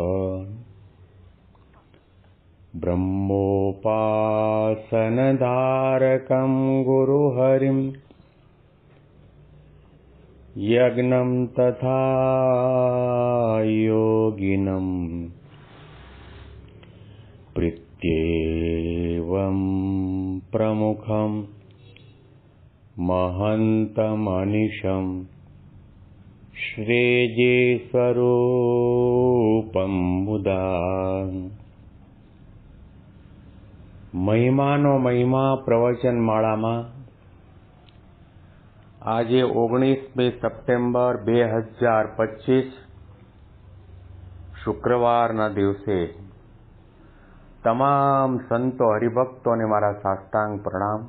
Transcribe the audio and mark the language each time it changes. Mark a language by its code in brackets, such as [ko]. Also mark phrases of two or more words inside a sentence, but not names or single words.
[sa] ब्रह्मोपासनधारकं गुरुहरिं यज्ञं तथा योगिनं प्रीत्येवं प्रमुखं महन्तमनिशं श्रेये स्वरूपं मुदा। [gu] મહિમાનો મહિમા પ્રવચન માળામાં આજે 19 સપ્ટેમ્બર 2025 શુક્રવારના દિવસે તમામ સંતો હરિભક્તોને મારા સાષ્ટાંગ પ્રણામ.